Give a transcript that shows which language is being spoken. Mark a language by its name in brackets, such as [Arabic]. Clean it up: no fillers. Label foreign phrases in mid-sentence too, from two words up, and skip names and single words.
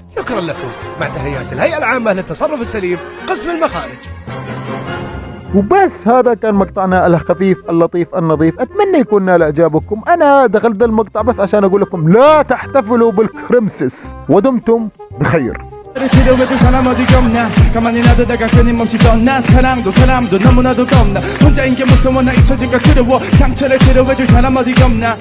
[Arabic] شكرا لكم، مع تحيات الهيئة العامة للتصرف السليم قسم المخارج. وبس هذا كان مقطعنا الخفيف اللطيف النظيف، اتمنى يكون نال اعجابكم. انا دخلت المقطع بس عشان اقول لكم لا تحتفلوا بالكريمسس، ودمتم بخير. [Korean] 치료해줄 사람 어디가 없나 가만히 놔두다가 끊임없이 떠나 사랑도 사람도 너무나도 겁나 혼자인 게 무서워 나 잊혀질까 두려워 상처를 치료해줄 사람 어디가 없나